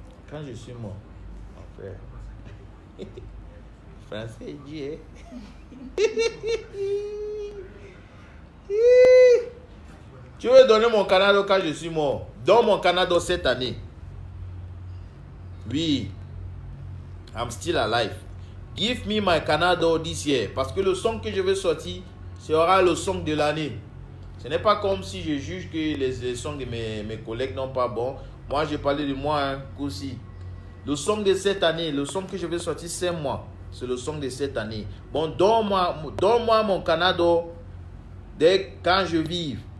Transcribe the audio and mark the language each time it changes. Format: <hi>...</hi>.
<fr>Quand je suis mort. Enfin. Français dit, hein? Tu veux donner mon Canada quand je suis mort? Donne mon Canada cette année.</fr> <en>Oui. I'm still alive. Give me my Canada this year.</en> <fr>Parce que le son que je vais sortir sera le son de l'année. Ce n'est pas comme si je juge que les sons de mes collègues n'ont pas bon. Moi, je parlais de moi, hein, aussi. Le son de cette année, le son que je vais sortir, c'est moi. C'est le son de cette année. Bon, donne-moi mon Canada dès quand je vive.</fr>